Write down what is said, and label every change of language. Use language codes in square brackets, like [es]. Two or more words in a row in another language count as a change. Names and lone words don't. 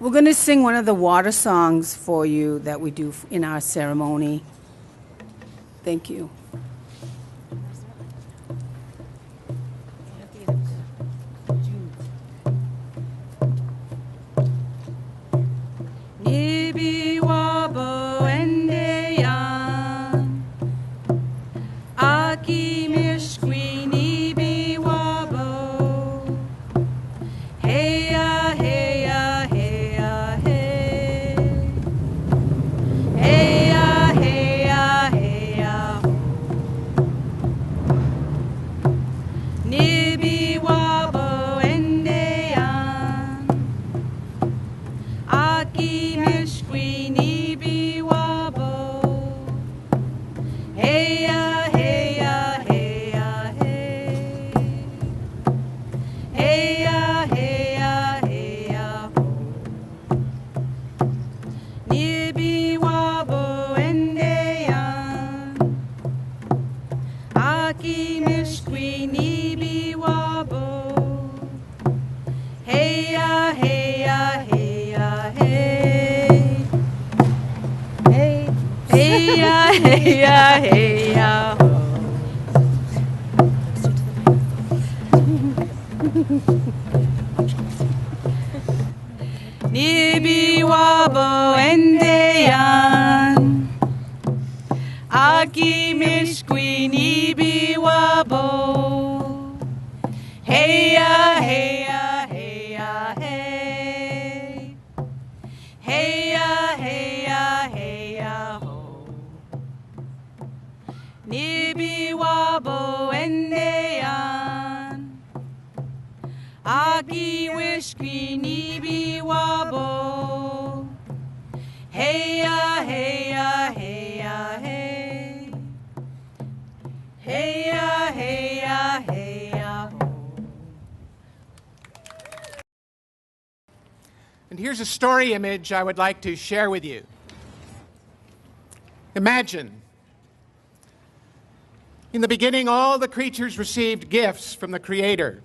[en] to sing one of the water songs for you that we do in our ceremony. Thank you. [oj] Nibi wabo endeyan, aki mishkwi nibi wabo, heya heya heya hey, heya heya heya ho, nibi wabo endeyan, aki mishkwi nibi wabo, heya heya heya hey, heya heya heya ho, nibi wabo endeyan, aki mishkwi nibi wabo, heya heya heya hey, hey, heya heya heya ho. Nibi wabo endeyan, aki mishkwi nibi wabo, heya heya heya hey, heya heya heya ho, nibi wabo endeyan, aki wishkwi nibi wabo, heya heya heya hey, heya heya heya ho. [en] And here's a story image I would like to share with you. Imagine, in the beginning, all the creatures received gifts from the Creator.